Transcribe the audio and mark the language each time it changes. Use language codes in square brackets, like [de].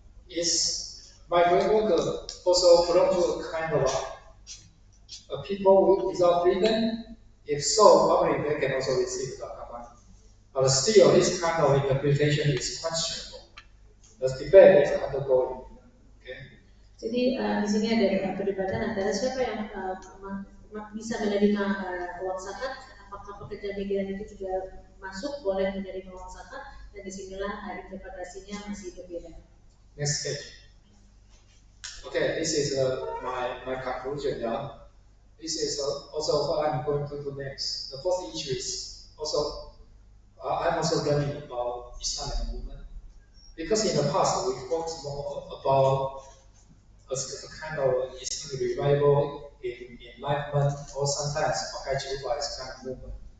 [en] Is migrant worker also belong to a kind of a people without freedom? If so, probably they can also receive the zakat money. But still, this kind of interpretation is questionable. The debate is undergoing. Okay. [id] Jadi di sini ada perdebatan antara siapa yang bisa menerima uang zakat, apakah pekerja migran itu juga masuk boleh menerima uang zakat, dan disinilah interpretasinya masih berbeda. [en] Next page. Okay, this is my conclusion now. This is also what I'm going to do next. The fourth issue is also I'm also learning about Islamic movement, because in the past we focused more about a kind of Islamic revival in enlightenment, or sometimes [id] pakai [en] Juba is kind of movement.